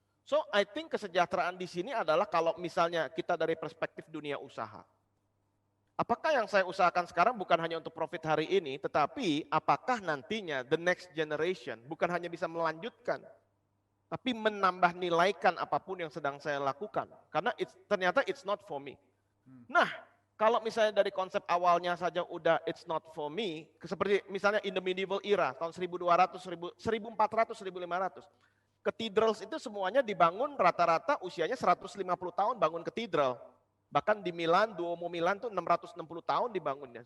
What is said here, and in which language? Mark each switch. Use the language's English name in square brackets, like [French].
[English] So I think [Indonesian] kesejahteraan di sini adalah kalau misalnya kita dari perspektif dunia usaha. Apakah yang saya usahakan sekarang bukan hanya untuk profit hari ini, tetapi apakah nantinya [English] the next generation [Indonesian] bukan hanya bisa melanjutkan, tapi menambah nilaikan apapun yang sedang saya lakukan. Karena ternyata [English] it's not for me. [Indonesian] Nah, kalau misalnya dari konsep awalnya saja udah [English] it's not for me, [Indonesian] seperti misalnya [English] in the medieval era, [Indonesian] tahun 1200, 1400, 1500, cathedrals itu semuanya dibangun rata-rata usianya 150 tahun bangun katedral. Bahkan di Milan, Duomo Milan tuh 660 tahun dibangunnya.